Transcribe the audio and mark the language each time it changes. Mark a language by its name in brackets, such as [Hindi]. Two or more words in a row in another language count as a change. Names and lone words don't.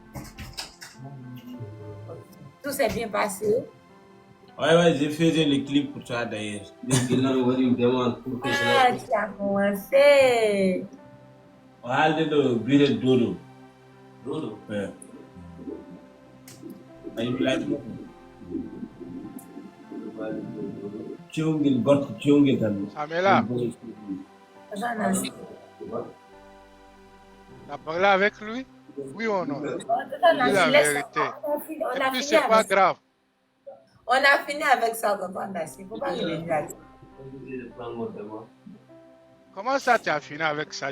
[French] Tout s'est bien passé. Ouais, j'ai fait le clip pour toi d'ailleurs. Ah, tu as commencé. Voilà le bureau de Dodo. Dodo? Ouais. [English] Are you like me? [Fula] Ciungil, gorko ciungil tan. [French] Samela, J'en ai assez. tu as parlé avec lui? Oui ou non? On a Dis la fini- vérité. on a Et puis, fini c'est pas avec ça. grave. On a fini avec ça quand on a fini. Faut pas revenir là-dessus. Comment ça, tu as fini avec ça?